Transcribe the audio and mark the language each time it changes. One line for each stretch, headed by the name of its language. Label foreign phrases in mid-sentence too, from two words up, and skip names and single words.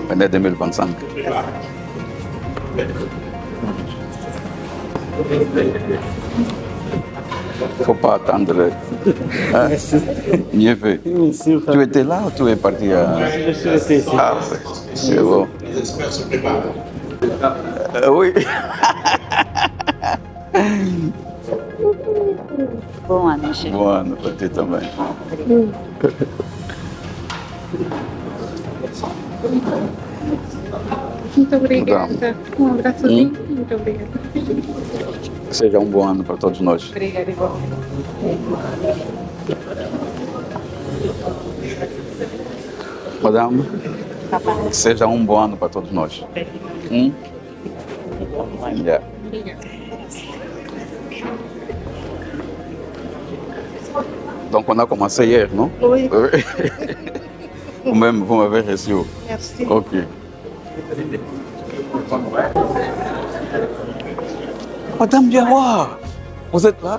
French: Année 2025. Faut pas attendre. Hein? Mieux vœux. Tu étais là ou tu es parti à... Je suis resté ici. Ah, ouais. C'est bon. Les experts se préparent. Oui.
Portuguese: Bom ano, chefe. Bom ano para ti também. Muito obrigada. Um abraçozinho. Muito obrigada. Seja um bom ano para todos nós. Obrigada, igual. Madame, seja um bom ano para todos nós. Yeah.
French: Donc on a commencé hier, non? Oui. Vous m'avez reçu. Merci. Ok. Madame Diawa, vous êtes là?